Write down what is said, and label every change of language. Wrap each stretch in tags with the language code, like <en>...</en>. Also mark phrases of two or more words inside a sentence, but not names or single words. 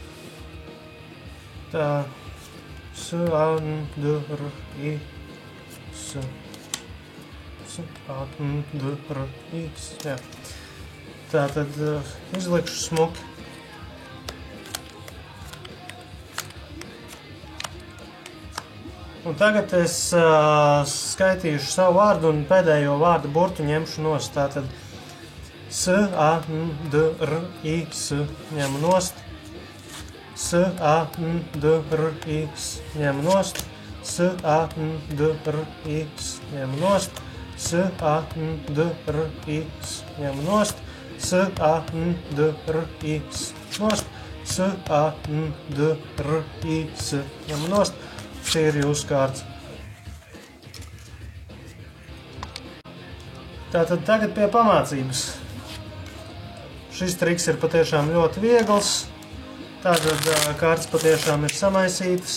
<lv>Tā, jā. Tā tad izlikšu smuki. Un tagad es skaitīšu savu vārdu un pēdējo vārdu burtu ņemšu nost. Tātad S-A-N-D-R-I-S ņemu nost. S-A-N-D-R-I-S ņemu nost. S-A-N-D-R-I-S ņemu nost. S-A-N-D-R-I-S ņemu nost. S-A-N-D-R-I-S nost. S-A-N-D-R-I-S ņemu nost. Šī ir jūsu kārta. Tātad tagad pie pamācības. Šis triks ir patiešām ļoti viegls. Tātad kārtas patiešām ir samaisītas.</lv>